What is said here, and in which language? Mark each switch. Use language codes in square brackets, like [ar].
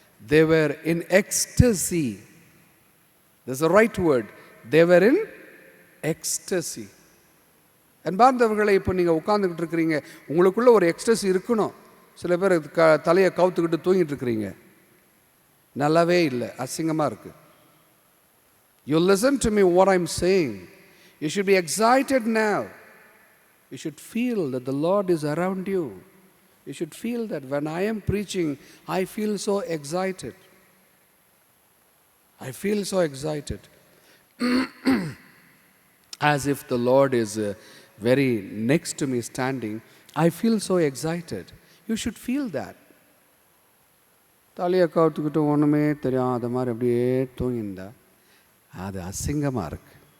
[en] They were in ecstasy. That's the right word. They were in ecstasy. [ta] அன்பார்ந்தவர்களை, இப்போ நீங்கள் உட்கார்ந்துக்கிட்டு இருக்கிறீங்க, உங்களுக்குள்ள ஒரு எக்ஸ்டசி இருக்கணும். சில பேர் தலையை கவுத்துக்கிட்டு தூங்கிட்டு இருக்கிறீங்க, நல்லாவே இல்லை, அசிங்கமாக இருக்கு. [en] You listen to me what I'm saying. You should be excited now. You should feel that the Lord is around you. You should feel that when I am preaching, I feel so excited. I feel so excited. As if the Lord is very next to me standing. I feel so excited. You should feel that. [ta] தலையை கவுத்துக்கிட்டு ஒன்றுமே தெரியாத மாதிரி அப்படியே தூங்கியிருந்தா அது அசிங்கமாக இருக்கு.